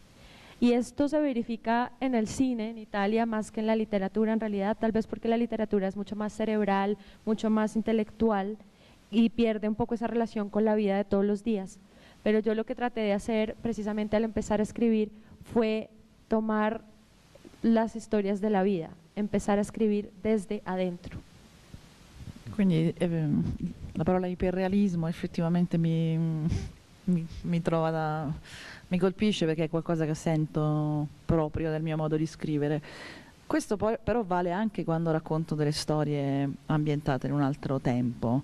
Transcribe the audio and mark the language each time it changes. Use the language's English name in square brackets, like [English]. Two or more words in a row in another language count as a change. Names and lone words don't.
[Spanish] Y esto se verifica en el cine, en Italia, más que en la literatura en realidad, tal vez porque la literatura es mucho más cerebral, mucho más intelectual y pierde un poco esa relación con la vida de todos los días. Pero yo lo que traté de hacer precisamente al empezar a escribir fue tomar las historias de la vida, empezar a escribir desde adentro. [Italian] Quindi la parola iperrealismo effettivamente mi colpisce perché è qualcosa che sento proprio del mio modo di scrivere. Questo poi però vale anche quando racconto delle storie ambientate in un altro tempo.